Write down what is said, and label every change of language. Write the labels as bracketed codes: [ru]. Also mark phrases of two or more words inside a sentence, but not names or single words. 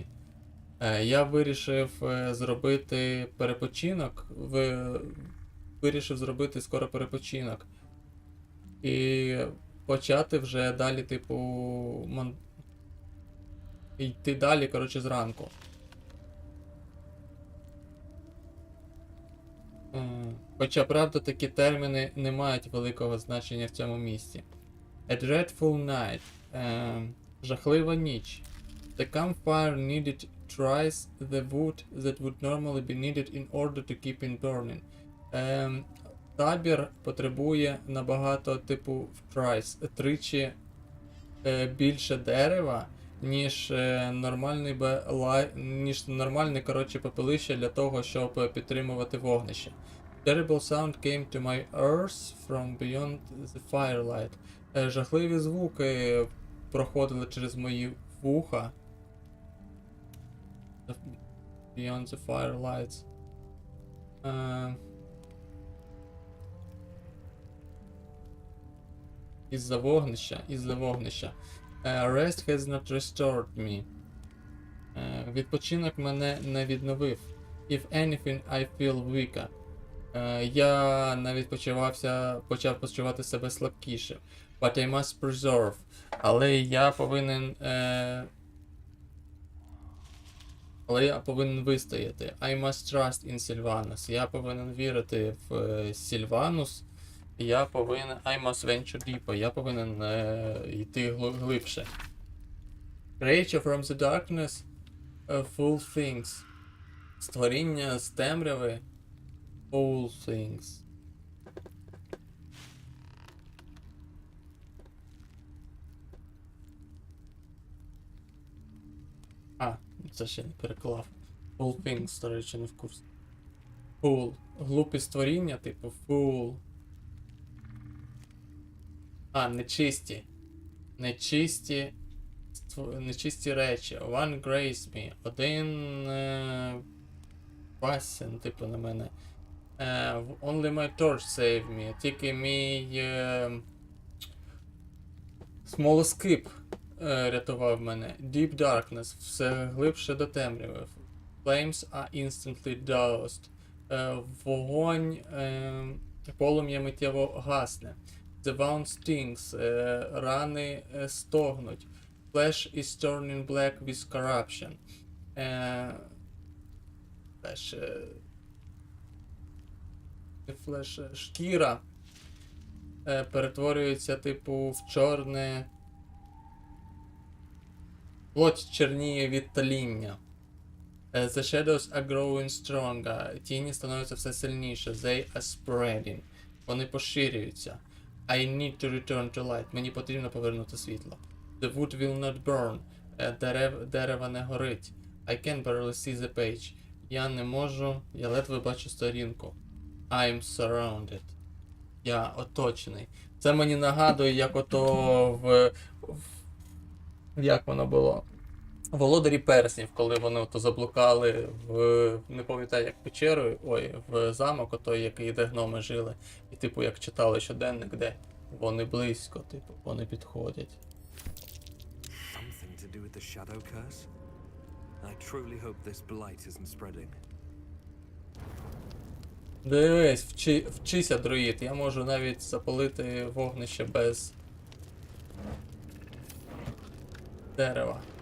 [uk] Я вирішив зробити перепочинок, вирішив зробити скоро перепочинок і почати вже далі, типу, йти далі, коротше, зранку. Хоча, правда, такі терміни не мають великого значення в цьому місці. [en] A dreadful night. [uk] Жахлива ніч. [en] The campfire needed twice the wood that would normally be needed in order to keep it burning. [uk] Табір потребує набагато, типу, тричі більше дерева, ніж нормальне, коротше, попелище для того, щоб підтримувати вогнище. [en] Terrible sound came to my ears from beyond the firelight. [uk] Жахливі звуки проходили через мої вуха. [en] Beyond the firelights. [uk] Із-за вогнища. [en] Rest has not restored me. [uk] Відпочинок мене не відновив. [en] If anything, I feel weaker. [uk] Я навіть почав почувати себе слабкіше. [en] But I must preserve. [uk] Але я повинен вистояти. [en] I must trust in Sylvanus. [uk] Я повинен вірити в Сільванус. [en] I must venture deeper. [uk] Я повинен йти глибше. [en] Creature from the darkness, full things. [uk] Створіння з темряви, [en] all things. [uk] Це ще не переклав. [en] All things, [uk] до речі, не в курсі. Fool. Глупі створіння, типу fool. Нечисті. Нечисті речі. [en] One grace me. [uk] Один пасін, типу, на мене. [en] Only my torch saved me. [uk] Тільки мій смолоскип рятував мене. [en] Deep darkness. [uk] Все глибше до темряви. [en] Flames are instantly doused. [uk] Вогонь, полум'я миттєво гасне. [en] The wound stings. [uk] Рани стогнуть. [en] Flesh is turning black with corruption. [uk] Шкіра перетворюється, типу, в чорне. Плоть чорніє від таління. [en] The shadows are growing stronger. [uk] Тіні становляться все сильніше. [en] They are spreading. [uk] Вони поширюються. [en] I need to return to light. [uk] Мені потрібно повернути світло. [en] The wood will not burn. [uk] Дерева не горить. [en] I can barely see the page. [uk] Я не можу, я ледве бачу сторінку. [en] I'm surrounded. [uk] Я оточений. Це мені нагадує, як ото як воно було? Володарі перснів, коли вони ото заблукали в, не пам'ятаю, як печеру, в замок, отой, який, де гноми жили. І типу, як читали щоденник, де вони близько, типу, вони підходять. [en] Something to do with the shadow curse? I truly hope this blight isn't spreading. [uk] Дивись, вчися, друїд, я можу навіть запалити вогнище без дерева.